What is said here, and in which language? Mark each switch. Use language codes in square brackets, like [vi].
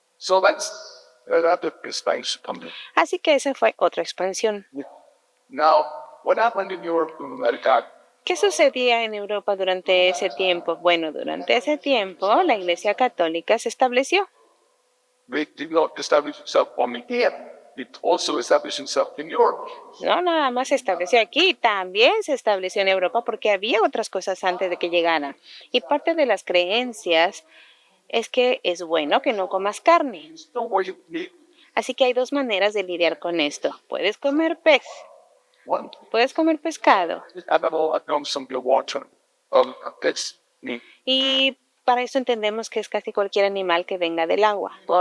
[en] So that's another expansion coming. [es] Así que esa fue otra expansión. [en] Now, what happened in Europe and America? [es] ¿Qué sucedía en Europa durante ese tiempo? Bueno, durante ese tiempo la Iglesia Católica se estableció. [en] It did not establish itself only here. It also established itself in Europe. [es] No, nada más se estableció aquí, también se estableció en Europa porque había otras cosas antes de que llegaran. Y parte de las creencias es que es bueno que no comas carne. [en] So where you live, [es] Así que hay dos maneras de lidiar con esto. Puedes comer pez, [en] One, [es] puedes comer pescado. [en] animal that comes from the water. That's me. [es] Y para eso entendemos que es casi cualquier animal que venga del agua.